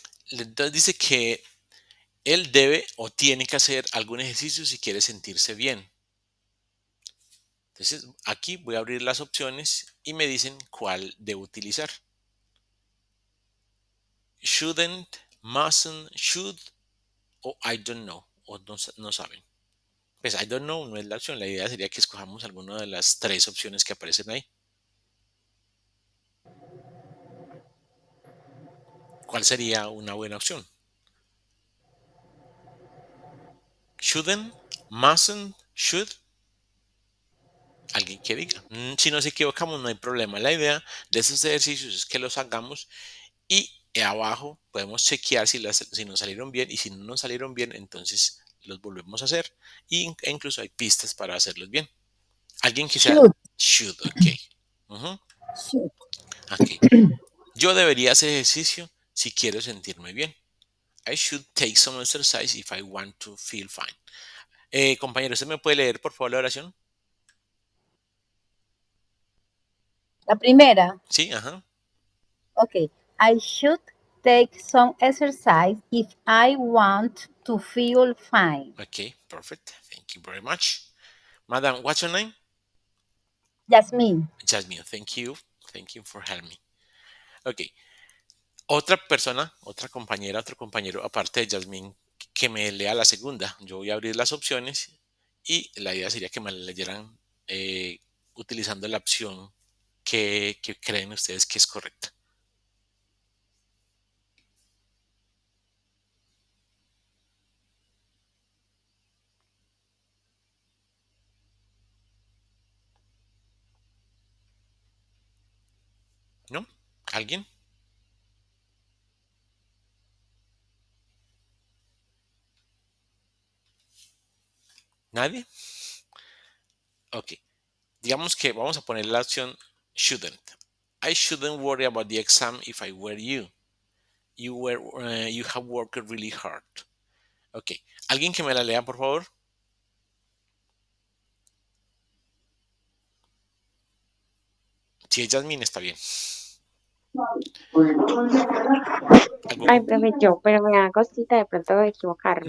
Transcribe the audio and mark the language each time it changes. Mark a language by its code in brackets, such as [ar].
[es] Entonces dice que él debe o tiene que hacer algún ejercicio si quiere sentirse bien. Entonces aquí voy a abrir las opciones y me dicen cuál debo utilizar. [en] Shouldn't, mustn't, should o I don't know [es] o no saben. Pues [en] I don't know [es] no es la opción, la idea sería que escojamos alguna de las tres opciones que aparecen ahí. ¿Cuál sería una buena opción? [en] Shouldn't, mustn't, should. [es] Alguien que diga. Si nos equivocamos no hay problema. La idea de estos ejercicios es que los hagamos y abajo podemos chequear si nos salieron bien y si no nos salieron bien entonces los volvemos a hacer e incluso hay pistas para hacerlos bien. Alguien que sea [en] Should. should, ok. Should. Ok. [es] Yo debería hacer ejercicio si quiero sentirme bien. [en] I should take some exercise if I want to feel fine. [es] Compañero, ¿usted me puede leer por favor la oración? La primera. Sí, ajá. [en] Okay. I should take some exercise if I want to feel fine. Okay, perfect. Thank you very much. Madam, what's your name? Jasmine. Jasmine, thank you. Thank you for helping me. Ok. [es] Otra persona, otra compañera, otro compañero, aparte de Jasmine, que me lea la segunda. Yo voy a abrir las opciones y la idea sería que me la leyeran utilizando la opción que creen ustedes que es correcta. ¿No? ¿Alguien? ¿Nadie? Ok. Digamos que vamos a poner la opción shouldn't. [en] I shouldn't worry about the exam if I were you. You have worked really hard. Ok. [es] ¿Alguien que me la lea, por favor? Si es Jasmine, está bien. ¿Algo Ay, con- profe, yo, pero me da cosita de pronto equivocarme.